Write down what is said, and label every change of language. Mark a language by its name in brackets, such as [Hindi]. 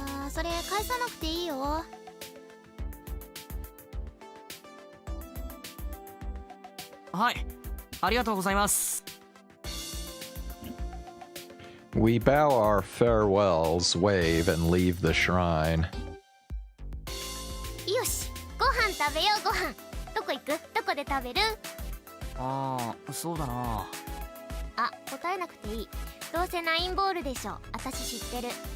[Japanese] それ返さなくていいよ。はい、ありがとうございます。 [English] We bow our farewells, wave, and leave the shrine. [Japanese] よし、ご飯食べよう。ご飯どこ行く？どこで食べる？ああ、そうだな。あ、答えなくていい。どうせナインボールでしょ。私知ってる。